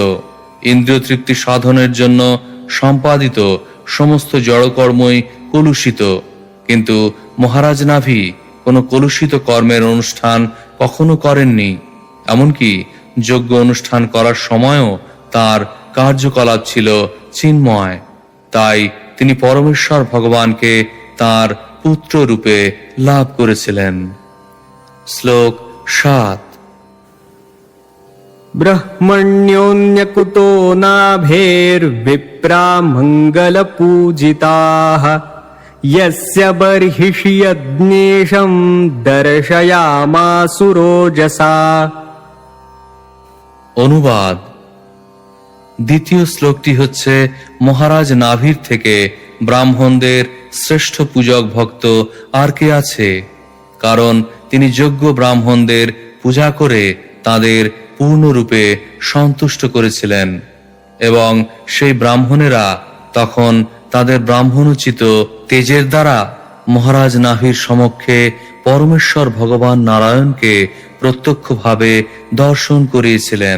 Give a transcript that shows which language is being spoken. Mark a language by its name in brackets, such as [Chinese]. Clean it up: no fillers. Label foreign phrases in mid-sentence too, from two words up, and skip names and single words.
[Bangla] ইন্দ্রিয় তৃপ্তি সাধনের জন্য সম্পাদিত সমস্ত জড়কর্মই কলুষিত, কিন্তু মহারাজ নাভি কোনো কলুষিত কর্মের অনুষ্ঠান কখনো করেননি। এমনকি যজ্ঞ অনুষ্ঠান করার সময়ও তার কার্যকলাপ ছিল চিন্ময়। তাই তিনি পরমেশ্বর ভগবানকে তার পুত্র রূপে লাভ করেছিলেন। শ্লোক 7। [Sanskrit] ब्रह्मण्योऽन्यकुतो नाभेर्विप्रा मङ्गलपूजिताः यस्य बर्हिषि यज्ञेशं दर्शयामासुरोजसा। [Bangla] অনুবাদ: দ্বিতীয় শ্লোকটি হচ্ছে মহারাজ নাভির থেকে ব্রাহ্মণদের শ্রেষ্ঠ পূজক ভক্ত আর কে আছে, কারণ তিনি যোগ্য ব্রাহ্মণদের পূজা করে তাদের পূর্ণরূপে সন্তুষ্ট করেছিলেন এবং সেই ব্রাহ্মণেরা তখন তাদের ব্রাহ্মণোচিত তেজের দ্বারা মহারাজ নাভির সমক্ষে পরমেশ্বর ভগবান নারায়ণকে প্রত্যক্ষভাবে দর্শন করিয়েছিলেন।